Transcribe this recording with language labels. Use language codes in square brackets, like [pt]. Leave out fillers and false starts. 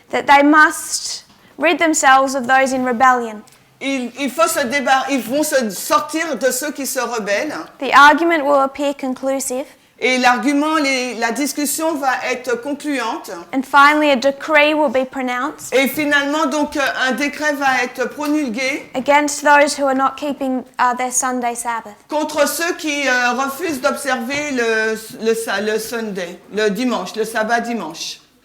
[en] that they must rid themselves of those in rebellion. [fr] Ils vont se sortir de ceux qui se rebellent. [en] The argument will appear conclusive, [fr] Et l'argument, la discussion va être concluante. [en] and finally a decree will be pronounced [fr] Et finalement, donc, un décret va être promulgué [en] against those who are not keeping their Sunday Sabbath. [fr] contre ceux qui refusent d'observer le Sunday, le dimanche, le sabbat dimanche.